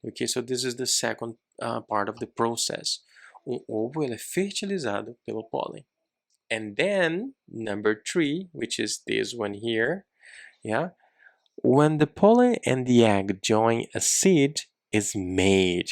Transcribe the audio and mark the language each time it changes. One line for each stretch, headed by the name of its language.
English: Okay, so this is the second part of the process.
Portuguese: Ovo ele é fertilizado pelo pólen.
English: And then number 3, which is this one here, yeah, when the pollen and the egg join, a seed is made.